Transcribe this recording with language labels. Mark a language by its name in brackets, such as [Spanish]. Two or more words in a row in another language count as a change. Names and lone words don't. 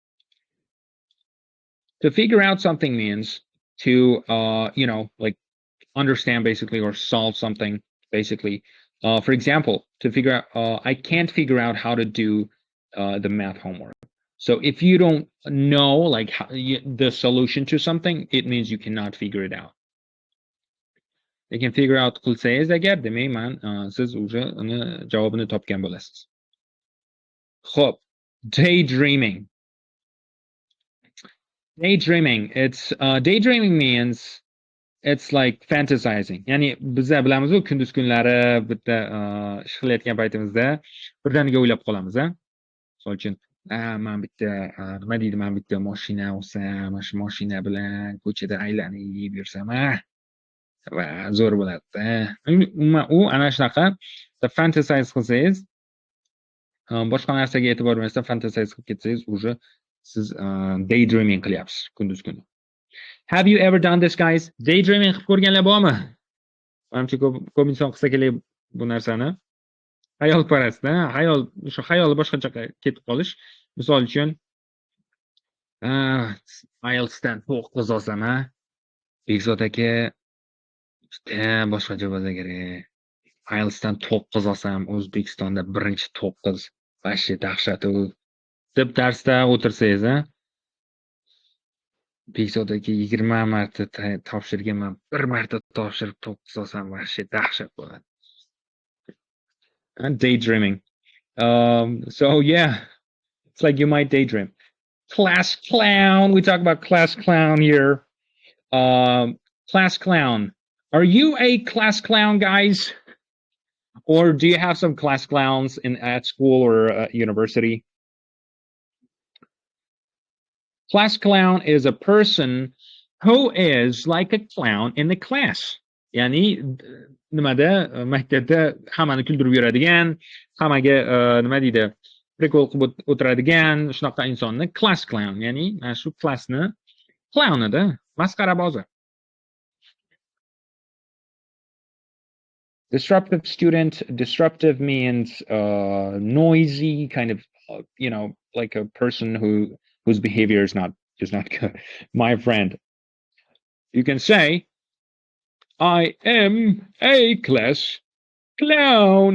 [English] To figure out something means to, like understand basically or solve something basically. For example, to figure out, I can't figure out how to do the math homework. So if you don't know like the solution to something, it means you cannot figure it out. You can figure out [Uzbek] qilsangiz agar, demak man siz уже uni javobini topgan bo'lasiz. Xo'p, [English] daydreaming. Daydreaming means it's like fantasizing. [Uzbek] Ya'ni bizlar bilamiz-ku, kunduz kunlari bitta ish qilayotgan paytimizda birdaniga o'ylab qolamiz, a? Misol uchun, men bitta nima deydi, men bitta mashina olsam, mana shu mashina bilan ko'chada aylanib yursam, va zo'r bo'ladi-da. Umuman u ana shunaqa fantasize qilsangiz, boshqa narsaga e'tibor bermasdan fantasize qilib ketsangiz, уже siz daydreaming qilyapsiz kunduz kuni. [English] Have you ever done this, guys? [Uzbek] Daydreaming qilib ko'rganlar bormi? Menimcha ko'p inson qilsa kerak bu narsani. Xayolparastda, o'sha xayoli boshqacha ketib qolish. Misol uchun, IELTS dan 9 olsam, Bekzod aka, boshqacha bo'lsa kerak. IELTS dan 9 olsam, O'zbekistonda birinchi 9. Vashshi dahshat u. Deb darsda o'tirsangiz, Bekzod aka 20 marta topshirganman, 1 marta topshirib 9 olsam, vashshi dahshat bo'ladi. [English] Daydreaming. So yeah, it's like you might daydream. Class clown. We talk about class clown here. Class clown. Are you a class clown, guys? Or do you have some class clowns at school or university? Class clown is a person who is like a clown in the class. [Uzbek] Ya'ni nimada maktabda hammani kuldirib yuradigan, hammaga nima deydi, prikol qilib o'tiradigan shunaqa insonni [English] class clown, [Uzbek] ya'ni mana shu klassni clownida, masxarabozi. [English] Disruptive student. Disruptive means noisy, kind of, like a person whose behavior is not good. My friend, you can say, I am a class clown.